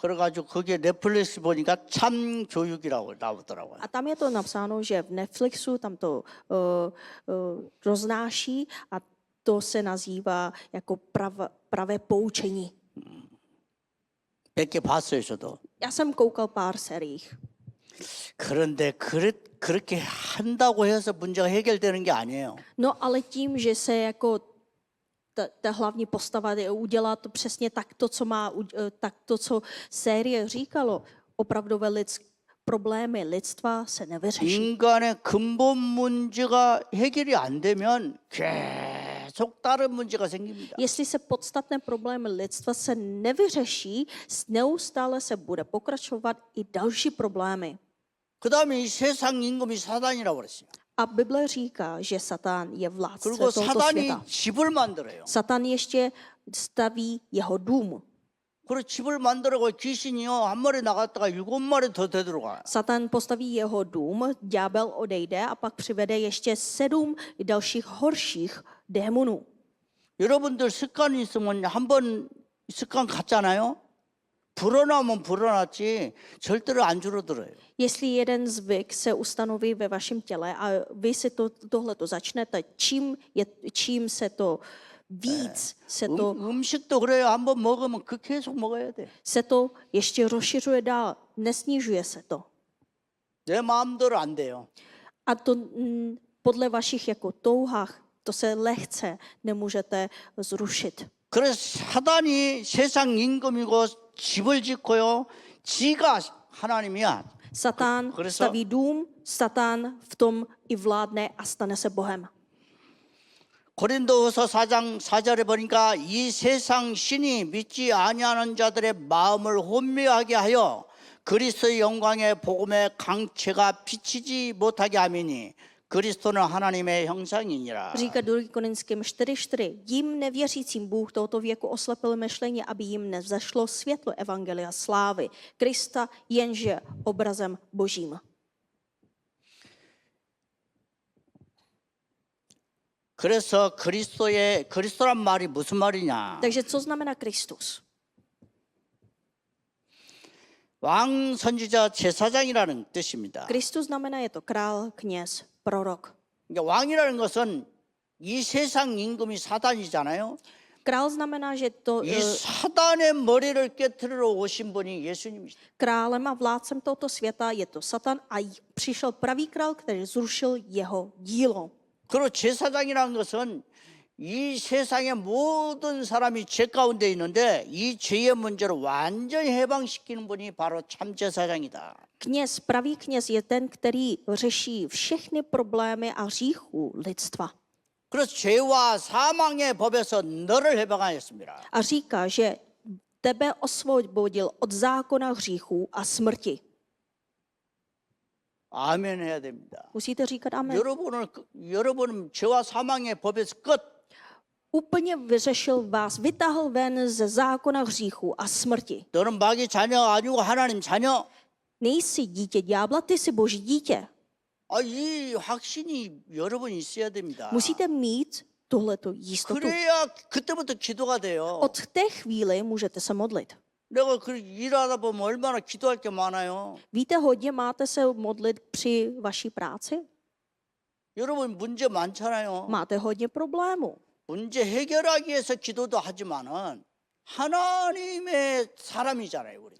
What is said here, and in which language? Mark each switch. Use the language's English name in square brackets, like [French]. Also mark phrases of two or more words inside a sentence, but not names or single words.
[Korean] 그래가지고 거기에 넷플릭스 보니까 참 교육이라고 나오더라고요. [Czech] A tam je to napsáno, že v Netflixu tam to roznáší a to se nazývá jako pravé poučení. [Korean] 몇 개 봤어요, 저도. [Czech] Já jsem koukal pár sériích. [Korean] 그런데 그렇게 한다고 해서 문제가 해결되는 게 아니에요. [Czech] No ale tím, že se jako ta hlavní postava udělá to přesně tak to, co série říkalo, opravdové problémy lidstva se nevyřeší. [Korean] 인간의 근본 문제가 해결이 안 되면 계속 다른 문제가 생깁니다. [Czech] Jestli se podstatné problémy lidstva se nevyřeší, neustále se bude pokračovat i další problémy. [Korean] 그다음에 이 세상 임금이 사단이라고 그랬어요. [Czech] A Bible říká, že Satan je vládce [Korean] 그리고 [Czech] tohoto [Korean] 사단이 [Czech] světa. [Korean] 집을 만들어요. [Czech] Satan ještě staví jeho dům. [Korean] 그리고 집을 만들어고 귀신이요 한 마리 나갔다가 7마리 더 되돌아가요. [Czech] Satan postaví jeho dům, ďábel odejde a pak přivede ještě 7 dalších horších démonů. [Korean] 여러분들 습관이 있으면 한번 습관 갔잖아요. 불어나면 불어났지 절대로 안 줄어들어요. [Czech] Jestli jeden zvyk se ustanoví ve vašem těle a vy si tohleto začnete, čím se to víc, [Korean] 음식도 그래요. 한번 먹으면 그 계속 먹어야 돼. [Czech] se to ještě rozšiřuje dál, nesnižuje se to. [Korean] 내 마음대로 안 돼요. [Czech] A to podle vašich jako touhách, to se lehce nemůžete zrušit. [Korean] 그래서 사단이 세상 임금이고 집을 짓고요. 지가 하나님이야. [Czech] Satan [Korean] 그래서- [Czech] staví dům, Satan v tom i vládne a stane se Bohem. [Korean] 고린도후서 4장 4절에 보니까 이 세상 신이 믿지 아니하는 자들의 마음을 혼미하게 하여 그리스도의 영광의 복음의 강체가 비치지 못하게 하미니 그리스도는 하나님의 형상이니라. [Czech] Říká 2. Korinským 4:4. Jím nevěřícím Bůh tohoto věku oslepil myšlení, aby jim nevzešlo světlo evangelia slávy Krista, jenže obrazem Božím. [Korean] 그래서 그리스도란 말이 무슨 말이냐? [Czech] Takže co znamená Kristus? [Korean] 왕 선지자 제사장이라는 뜻입니다. [Czech] Kristus znamená, je to král, kněz, prorok. [Korean] 그러니까 왕이라는 것은 이 세상 임금이 사단이잖아요. [Czech] Král znamená, že to [Korean] 이 사단의 머리를 깨트리러 오신 분이 예수님이시죠. [Czech] králem a vládcem tohoto světa je to Satan a přišel pravý král, který zrušil jeho dílo. [Korean] 그리고 제사장이라는 것은 이 세상의 모든 사람이 죄 가운데 있는데 이 죄의 문제를 완전히 해방시키는 분이 바로 참 제사장이다. [Czech] Kněz, pravý kněz je ten, který řeší všechny problémy a hříchů lidstva. [Korean] 그래서 죄와 사망의 법에서 너를 해방하였습니다. [Czech] A říká, že tebe osvobodil od zákona hříchů a smrti. [Korean] 아멘 해야 됩니다. [Czech] Musíte říkat amen. [Korean] 여러분은 죄와 사망의 법에서 끝. [Czech] Úplně vyřešil vás, vytáhl ven ze zákona hříchů a smrti. [Korean] 너는 마귀 자녀 아니고 하나님 자녀. [Czech] Nejsi dítě ďábla, ty jsi boží dítě. [Korean] 이 확신이 여러분 있어야 됩니다. [Czech] Musíte mít tuhletu jistotu. [Korean] 그래야 그때부터 기도가 돼요. [Czech] Od té chvíli můžete se modlit. [Korean] 내가 일하다 보면 얼마나 기도할 게 많아요. [Czech] Víte, hodně máte se modlit při vaší práci? [Korean] 여러분 문제 많잖아요. [Czech] Máte hodně problémů. [Korean] 문제 해결하기 위해서 기도도 하지만은 하나님의 사람이잖아요, 우리가.